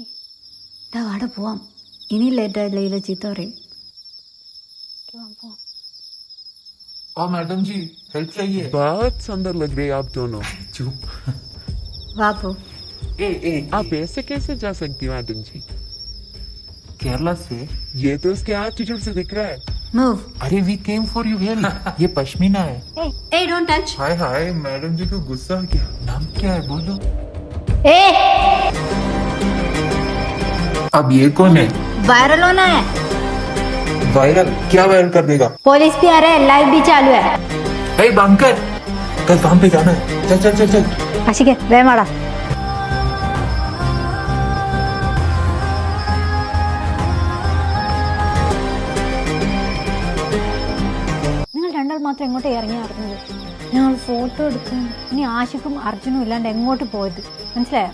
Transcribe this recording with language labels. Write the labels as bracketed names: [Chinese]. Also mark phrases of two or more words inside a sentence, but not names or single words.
[Malayalam] അവിടെ പോവാം, ഇനി ലേറ്റ് ആയില്ല, ഇല്ല ചീത്ത പറയും. [Hindi] Oh मैडम जी, हेल्प चाहिए? बहुत सुंदर लग रहे हैं आप दोनों. चुप. [Malayalam] വാ പോ. [Hindi] आप ऐसे कैसे जा सकती हो मैडम जी? केरला से. ये तो उसके एटीट्यूड से दिख रहा है. മൂവ്. अरे [English] we came for you help. [Hindi] ये पश्मीना है. [English] hey don't touch. [Hindi] हाय हाय, मैडम जी को गुस्सा आ गया. नाम क्या है बोलो. ഏയ് अब ये कौन है? वायरल होना है. वायरल? क्या वायरल कर देगा? पुलिस भी आ रहा है, लाइव भी चालू है. ए बंकर, कल काम पे जाना है. चल चल चल चल. [Malayalam] ആഷികെ വേമാടാ. നിങ്ങൾ രണ്ടാൾ മാത്രം എങ്ങോട്ട് ഇറങ്ങി നടക്കുന്നത്? ഞങ്ങൾ ഫോട്ടോ എടുക്കും. ഇനി ആഷിക്കും അർജുനും ഇല്ലാണ്ട് എങ്ങോട്ട് പോയത് മനസ്സിലായോ?